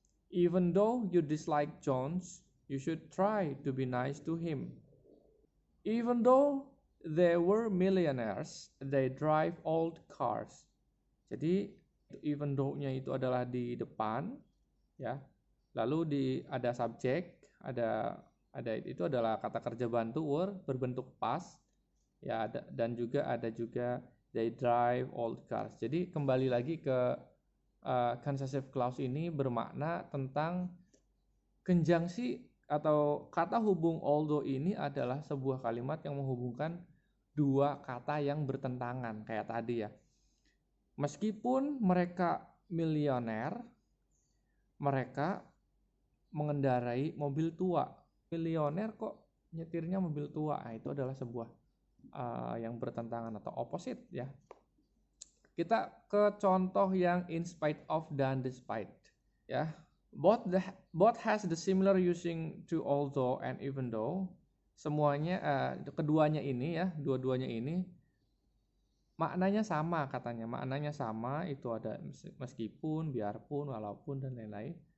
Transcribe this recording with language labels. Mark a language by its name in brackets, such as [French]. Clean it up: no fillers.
[English] Even though you dislike Jones, you should try to be nice to him. Even though they were millionaires, they drive old cars. [Indonesian] Jadi even though-nya itu adalah di depan ya. Lalu ada subjek, ada Itu adalah kata kerja bantu were berbentuk past ya, dan juga ada juga [English] they drive old cars. [Indonesian] Jadi kembali lagi ke concessive clause ini bermakna tentang konjungsi atau kata hubung although ini adalah sebuah kalimat yang menghubungkan dua kata yang bertentangan kayak tadi ya. Meskipun mereka milioner, mereka mengendarai mobil tua. Milioner kok nyetirnya mobil tua? Nah, itu adalah sebuah yang bertentangan atau opposite ya. Kita ke contoh yang in spite of dan despite ya. [English] Both has the similar using to although and even though. [Indonesian] Semuanya keduanya ini ya, dua-duanya ini maknanya sama katanya. Maknanya sama, itu ada meskipun, biarpun, walaupun dan lain-lain.